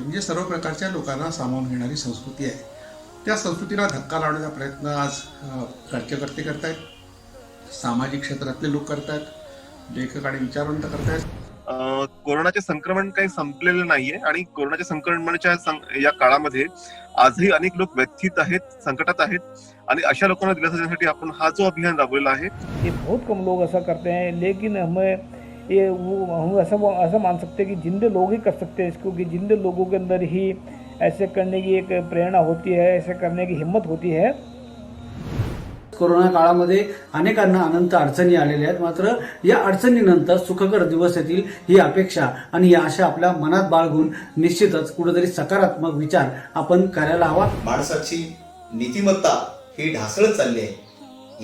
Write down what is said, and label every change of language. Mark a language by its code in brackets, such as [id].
[mr] म्हणजे सर्व प्रकारच्या लोकांना सामावून घेणारी संस्कृती आहे. त्या संस्कृतीला धक्का लावण्याचा प्रयत्न आज राज्यकर्ते करतायत, सामाजिक क्षेत्रातले लोक करतायत, लेखक आणि विचारवंत करतायत. कोरोनाचे संक्रमण काही संपलेलं नाहीये आणि कोरोनाच्या संक्रमणाच्या या काळामध्ये आजही अनेक लोक व्यथित आहेत, संकटात आहेत आणि अशा लोकांना दिलासा देण्यासाठी आपण हा जो अभियान राबवलेला आहे. [hi] ये बहुत कम लोग ऐसा करते हैं, लेकिन हम ऐसा मान सकते हैं कि जिंदे लोग ही कर सकते हैं इसको, कि जिंदे लोगों के अंदर ही ऐसे करने की एक प्रेरणा होती है, ऐसे करने की हिम्मत होती है. [mr] कोरोना काळामध्ये अनेकांना अनंत अडचणी आलेल्या आहेत. मात्र या अडचणीनंतर सुखकर दिवस येतील ही अपेक्षा आणि या आशा आपल्या मनात बाळगून निश्चितच कुठेतरी सकारात्मक विचार आपण करायला हवा. माणसाची नीतिमत्ता ही ढासळत चालली आहे.